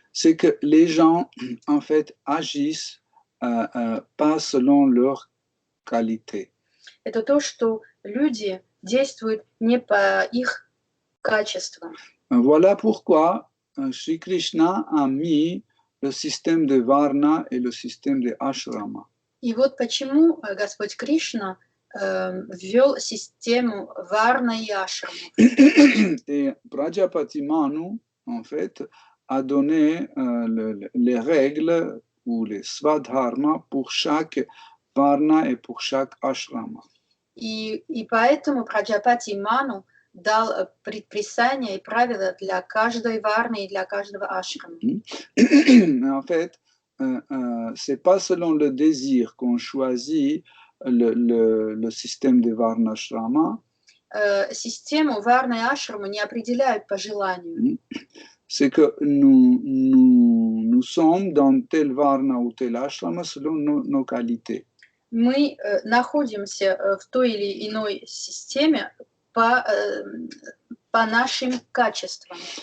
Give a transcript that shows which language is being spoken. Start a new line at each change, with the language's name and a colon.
French: c'est que les gens, en fait, agissent pas selon leur qualité.
Russian: Это то, что люди действуют не по их качествам.
French: Voilà pourquoi Shri Krishna a mis le système de Varna et le système de Ashrama.
Russian: И вот почему Господь Кришна ввел систему Варна и Ашрама.
French: Et Prajapati Manu, en fait, a donné les règles ou les svadharma pour chaque Varna et pour chaque Ashrama.
Russian: И поэтому Праджапати Ману дал предписания и правила для каждой Варны и для каждого Ашрама.
French: Mais en fait, c'est pas selon le désir qu'on choisit le système de Varna Ashrama.
Russian: Систему Варны и Ашрама не определяют по желанию.
French: C'est que nous sommes dans tel Varna ou tel Ashrama selon nos qualités.
Russian: Мы находимся в той или иной системе по нашим качествам.